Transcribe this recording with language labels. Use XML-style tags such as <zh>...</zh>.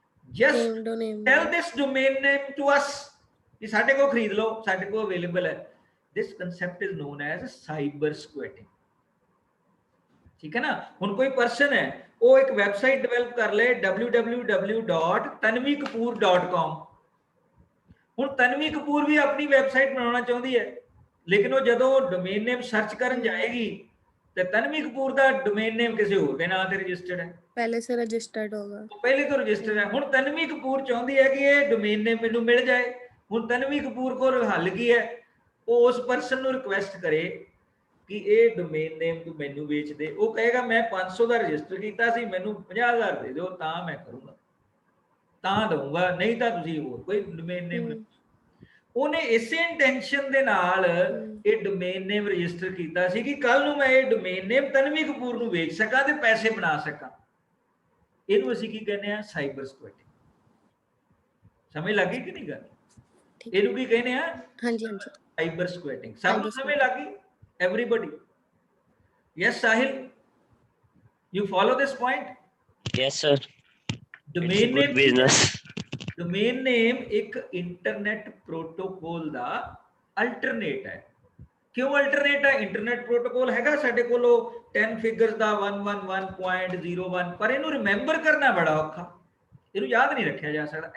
<en>Just tell this domain name to us.</en> <hi>साडे को खरीद लो, साडे को available है.</hi> <en>This concept is known as cyber squatting.</en> <hi>ठीक है ना? हुन कोई पर्सन है, वो एक वेबसाइट डेवलप कर ले www.tanvikapoor.com. हुन तन्वी कपूर भी अपनी वेबसाइट बनाना चाहती है, लेकिन वो जदों डोमेन नेम सर्च करन जाएगी</hi> <pa>ਤੇ ਤਨਵੀ ਕਪੂਰ ਦਾ ਡੋਮੇਨ ਨੇਮ ਕਿਸੇ ਹੋਰ ਦੇ ਨਾਂ ਤੇ ਰਜਿਸਟਰਡ ਹੈ.</pa> <hi>ਪਹਿਲੇ ਸੇ ਰਜਿਸਟਰਡ ਹੋਗਾ,</hi> <pa>ਪਹਿਲੇ ਤੋਂ ਰਜਿਸਟਰਡ ਹੈ. ਹੁਣ ਤਨਵੀ ਕਪੂਰ ਚਾਹੁੰਦੀ ਹੈ ਕਿ ਇਹ ਡੋਮੇਨ ਨੇਮ ਮੈਨੂੰ ਮਿਲ ਜਾਏ. ਹੁਣ ਤਨਵੀ ਕਪੂਰ ਕੋਲ ਹੱਲ ਕੀ ਹੈ? ਉਹ ਉਸ ਪਰਸਨ ਨੂੰ ਰਿਕੁਐਸਟ ਕਰੇ ਕਿ ਇਹ ਡੋਮੇਨ ਨੇਮ ਤੂੰ ਮੈਨੂੰ ਵੇਚ ਦੇ. ਉਹ ਕਹੇਗਾ ਮੈਂ 500 ਦਾ ਰਜਿਸਟਰ ਕੀਤਾ ਸੀ, ਮੈਨੂੰ 50,000 ਦੇ ਦਿਓ ਤਾਂ ਮੈਂ ਕਰੂੰਗਾ, ਤਾਂ ਦਊਂਗਾ, ਨਹੀਂ ਤਾਂ ਤੁਸੀਂ ਹੋਰ ਕੋਈ ਡੋਮੇਨ ਨੇਮ. ਉਹਨੇ ਇਸੇ ਇੰਟੈਂਸ਼ਨ ਦੇ ਨਾਲ ਇਹ ਡੋਮੇਨ ਨੇਮ ਰਜਿਸਟਰ ਕੀਤਾ ਸੀ ਕਿ ਕੱਲ ਨੂੰ ਮੈਂ ਇਹ ਡੋਮੇਨ ਨੇਮ ਤਨਵੀ ਕਪੂਰ ਨੂੰ ਵੇਚ ਸਕਾਂ ਤੇ ਪੈਸੇ ਬਣਾ ਸਕਾਂ. ਇਹਨੂੰ ਅਸੀਂ ਕੀ ਕਹਿੰਦੇ ਆ? ਸਾਈਬਰ ਸਕੁਐਟਿੰਗ. ਸਮਝ ਲੱਗੀ ਕਿ ਨਹੀਂ ਗੱਲ? ਇਹਨੂੰ ਕੀ ਕਹਿੰਦੇ ਆ? ਹਾਂਜੀ ਹਾਂਜੀ, ਸਾਈਬਰ ਸਕੁਐਟਿੰਗ. ਸਭ ਨੂੰ ਸਮਝ ਲੱਗੀ? everybody?</pa> <en>Yes, Sahil, you follow this point? Yes sir. Domain name business.</en> <pa>Domain name एक इंटरनेट प्रोटोकॉल ਦਾ ਅਲਟਰਨੇਟ ਹੈ. ਕਿਉਂ ਅਲਟਰਨੇਟ ਹੈ? ਇੰਟਰਨੈਟ ਪ੍ਰੋਟੋਕੋਲ ਹੈਗਾ ਸਾਡੇ ਕੋਲ 10 ਫਿਗਰਸ ਦਾ 111.01, ਪਰ ਇਹਨੂੰ ਰਿਮੈਂਬਰ ਕਰਨਾ ਬੜਾ ਔਖਾ, ਇਹਨੂੰ ਯਾਦ ਨਹੀਂ ਰੱਖਿਆ ਜਾ ਸਕਦਾ.</pa>